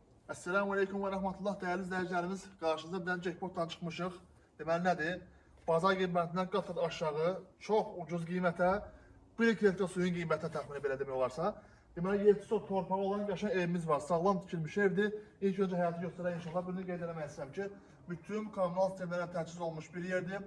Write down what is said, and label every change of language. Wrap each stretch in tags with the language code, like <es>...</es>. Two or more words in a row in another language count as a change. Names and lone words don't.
<tr>Esselamu Aleyküm ve Rahmetullah değerli izleyicilerimiz. Karşınızda bir tane</tr> <az>jackpotdan çıkmışıq. Deməli nədir? Bazar qiymətindən qat aşağı, çox ucuz qiymətə, 1 kilometre suyun qiymətinə təxmini belə demək olarsa. Deməli 7 sot torpağı olan qəşəng evimiz var. Sağlam tikilmiş evdir. İlk öncə həyatı göstərək inşallah. Bunu qeyd eləmək istəyirəm ki, bütün kommunal sistemlərə təchiz olmuş bir yerdir.</az>